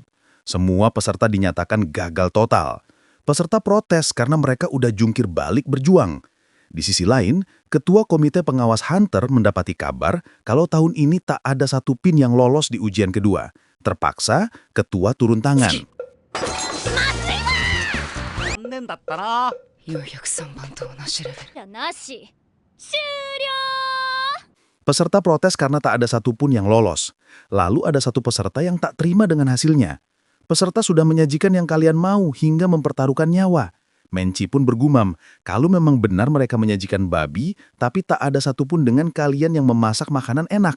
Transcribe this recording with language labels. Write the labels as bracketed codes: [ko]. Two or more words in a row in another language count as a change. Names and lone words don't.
[id] Semua peserta dinyatakan gagal total. Peserta protes karena mereka udah jungkir balik berjuang. Di sisi lain, Ketua Komite Pengawas Hunter mendapati kabar kalau tahun ini tak ada satu pin yang lolos di ujian kedua. Terpaksa, Ketua turun tangan. [ja] 残念だったな。 403番と同じレベル。なし。終了。 [id] Peserta protes karena tak ada satupun yang lolos. Lalu ada satu peserta yang tak terima dengan hasilnya. Peserta sudah menyajikan yang kalian mau hingga mempertaruhkan nyawa. Menci pun bergumam, kalau memang benar mereka menyajikan babi, tapi tak ada satupun dengan kalian yang memasak makanan enak.